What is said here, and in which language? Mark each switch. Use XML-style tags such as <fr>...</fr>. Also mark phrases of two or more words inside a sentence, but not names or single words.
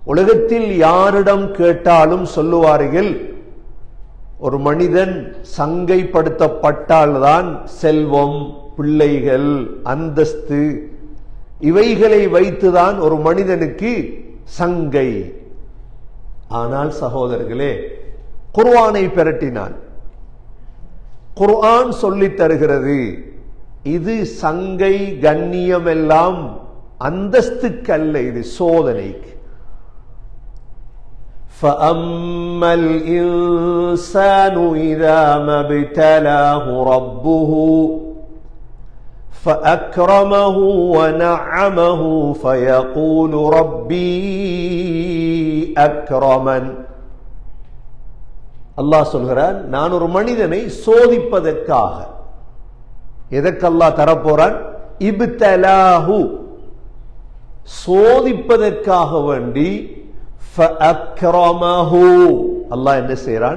<ta>உலகத்தில் யாரிடம் கேட்டாலும் சொல்லுவார்கள், ஒரு மனிதன் சங்கைப்படுத்தப்பட்டால்தான் செல்வம், பிள்ளைகள், அந்தஸ்து இவைகளை வைத்துதான் ஒரு மனிதனுக்கு சங்கை. ஆனால் சகோதரர்களே, குர்ஆனை பிரட்டினான். குர்ஆன் சொல்லித் தருகிறது, இது சங்கை கண்ணியம் எல்லாம் அந்தஸ்துக்கல்ல, இது சோதனைக்கு.</ta> <ar>فَأَمَّا الْإِنسَانُ إِذَا مَا ابْتَلَاهُ رَبُّهُ فَأَكْرَمَهُ وَنَعَّمَهُ فَيَقُولُ رَبِّي أَكْرَمَنِ.</ar> <ta>அல்லாஹ் சொல்கிறான், நான் ஒரு மனிதனை சோதிப்பதற்காக. எதற்கு அல்லாஹ் தரப்போறான்? இப்தலாஹு, சோதிப்பதற்காக வேண்டி. ஃபஅக்ரமஹு, அல்லாஹ் என்ன செய்யறான்?</ta>